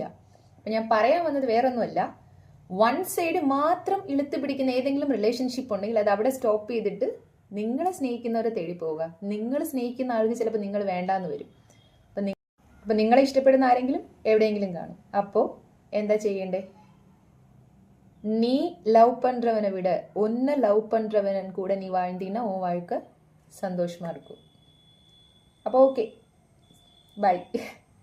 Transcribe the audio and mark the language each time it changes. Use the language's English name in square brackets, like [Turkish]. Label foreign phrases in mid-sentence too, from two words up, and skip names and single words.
[Malayalam] അപ്പം ഞാൻ പറയാൻ വന്നത് വേറൊന്നുമല്ല, [English] one side [Malayalam] മാത്രം ഇളുത്ത് പിടിക്കുന്ന ഏതെങ്കിലും റിലേഷൻഷിപ്പ് ഉണ്ടെങ്കിൽ അത് അവിടെ സ്റ്റോപ്പ് ചെയ്തിട്ട് നിങ്ങളെ സ്നേഹിക്കുന്നവരെ തേടി പോവുക. നിങ്ങൾ സ്നേഹിക്കുന്ന ആൾക്ക് ചിലപ്പോൾ നിങ്ങൾ വേണ്ടാന്ന് വരും. അപ്പം നിങ്ങളെ ഇഷ്ടപ്പെടുന്ന ആരെങ്കിലും എവിടെയെങ്കിലും കാണും. അപ്പോൾ എന്താ ചെയ്യണ്ടേ? [Tamil] நீ லவ் பண்றவனை விட உன்னை லவ் பண்றவன் கூட நீ வாழ்ந்தீன்னா உன் வாழ்க்கை சந்தோஷமா இருக்கும். அப்போ [English] okay, bye.